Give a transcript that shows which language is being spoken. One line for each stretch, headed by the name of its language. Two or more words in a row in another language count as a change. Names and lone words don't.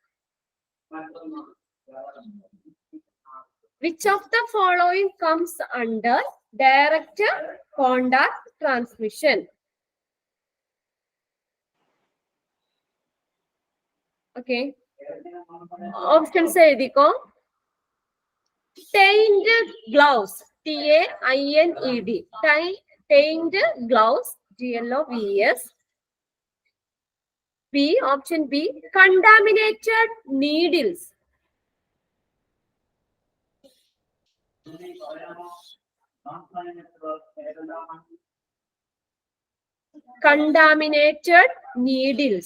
English: Which of the following comes under direct contact transmission? Okay.
Malayalam: Options എഴുതിക്കോ.
English: Tained gloves, TAINED. Tained gloves, GLOVES. B, option B, contaminated needles. Contaminated needles.